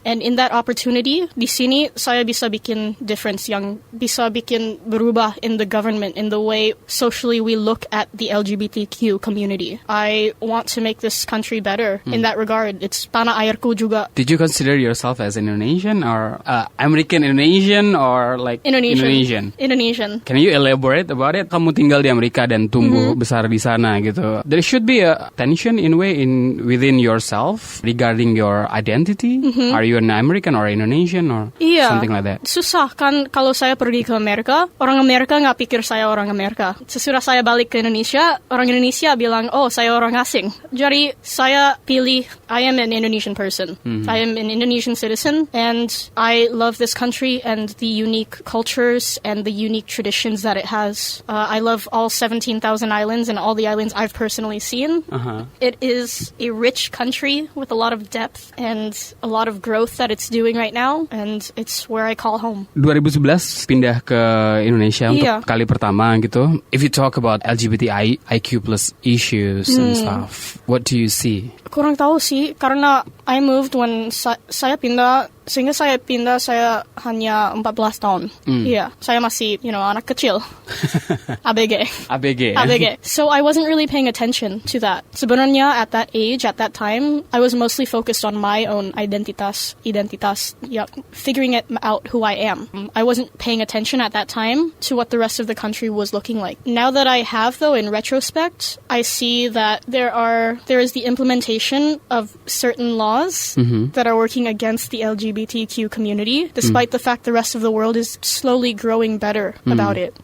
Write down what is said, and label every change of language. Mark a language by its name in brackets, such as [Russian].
[English] And in that opportunity, [Indonesian] di sini saya bisa bikin [English] difference [Indonesian] yang bisa bikin berubah [English] in the government, in the way socially we look at the LGBTQ community. I want to make this country better in that regard. [Indonesian] It's tanah airku juga. [English] Did you consider yourself as Indonesian or American Indonesian or like Indonesian? Can you elaborate about it? [Indonesian] Kamu tinggal di Amerika dan tumbuh besar di sana gitu. [English] There should be a tension in within yourself regarding your identity. Are you an American or Indonesian or something like that? [Indonesian] Susah kan kalau saya pergi ke Amerika, orang Amerika nggak pikir saya orang Amerika. Sesudah saya balik ke Indonesia, orang Indonesia bilang, oh saya orang asing. Jadi saya pilih, [English] I am an Indonesian person. I am an Indonesian citizen, and I love this country and the unique cultures and the unique traditions that it has. I love all 17,000 islands and all the islands I've personally seen. It is a rich country with a lot of depth and a lot of growth that it's doing right now, and it's where I call home. [Indonesian] 2011 pindah ke Indonesia untuk kali pertama gitu. [English] If you talk about LGBTIQ plus issues and stuff, what do you see? [Indonesian] Kurang tahu sih, karena [English] I moved when [Indonesian] saya pindah, sehingga saya pindah saya hanya 14 tahun. Iya, saya masih, anak kecil. ABG. [English] So I wasn't really paying attention to that. Sebenarnya at that age, at that time, I was mostly focused on my own identitas, figuring it out who I am. I wasn't paying attention at that time to what the rest of the country was looking like. Now that I have, though, in retrospect, I see that there is the implementation of certain laws that are working against the LGBTQ community, despite the fact the rest of the world is slowly growing better about it.